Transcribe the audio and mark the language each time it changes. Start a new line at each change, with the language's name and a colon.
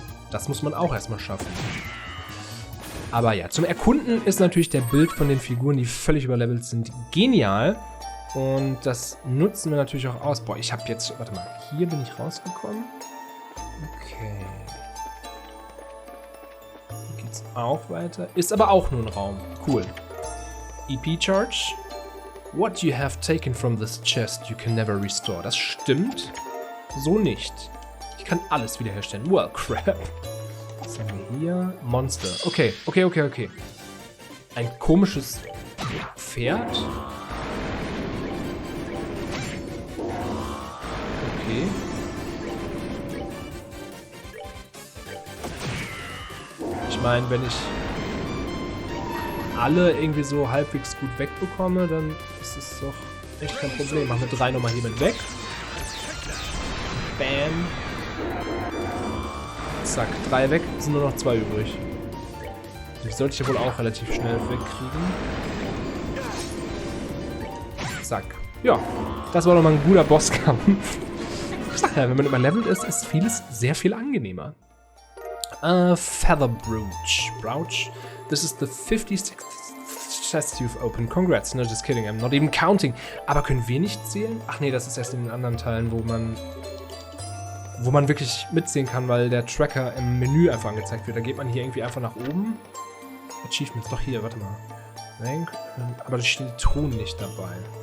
German: Das muss man auch erstmal schaffen. Aber ja, zum Erkunden ist natürlich der Bild von den Figuren, die völlig überlevelt sind, genial. Und das nutzen wir natürlich auch aus. Boah, ich habe jetzt... Warte mal, hier bin ich rausgekommen. Okay. Hier geht's auch weiter. Ist aber auch nur ein Raum. Cool. EP Charge.
English: What you have taken from this chest you can never restore.
German: Das stimmt. So nicht. Ich kann alles wiederherstellen.
English: Well, crap.
German: Was haben wir hier? Monster. Okay. Ein komisches Pferd. Okay. Ich meine, wenn ich alle irgendwie so halbwegs gut wegbekomme, dann ist es doch echt kein Problem. Machen wir 3 nochmal hier mit weg. Bam. Zack, 3 weg, sind nur noch 2 übrig. Die sollte ich ja wohl auch relativ schnell wegkriegen. Zack. Ja, das war nochmal ein guter Bosskampf. Ich sag ja, wenn man überlevelt ist, ist vieles sehr viel angenehmer. Feather Brooch.
English: This is the 56th chest you've opened. Congrats. No, just kidding. I'm not even counting.
German: Aber können wir nicht zählen? Ach nee, das ist erst in den anderen Teilen, wo man wirklich mitzählen kann, weil der Tracker im Menü einfach angezeigt wird. Da geht man hier irgendwie einfach nach oben. Achievements, doch hier, warte mal. Rank, aber da stehen die Truhen nicht dabei.